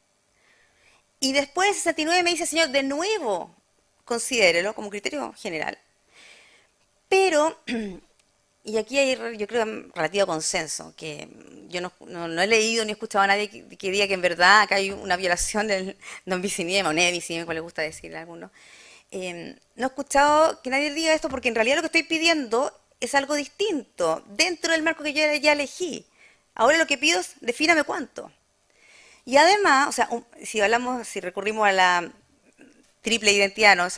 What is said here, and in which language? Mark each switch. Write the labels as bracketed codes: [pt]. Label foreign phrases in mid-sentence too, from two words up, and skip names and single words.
[es] Y después el 69 me dice, señor, de nuevo, considérelo como criterio general. Pero, y aquí hay, yo creo, relativo consenso, que yo no he leído ni he escuchado a nadie que diga que en verdad acá hay una violación del [la] non bis in idem [es] o [la] ne bis in idem, [es] como le gusta decirle a algunos. No he escuchado que nadie diga esto porque en realidad lo que estoy pidiendo es algo distinto, dentro del marco que yo ya elegí. Ahora lo que pido es, defíname cuánto. Y además, o sea, si recurrimos a la triple identidad, ¿no?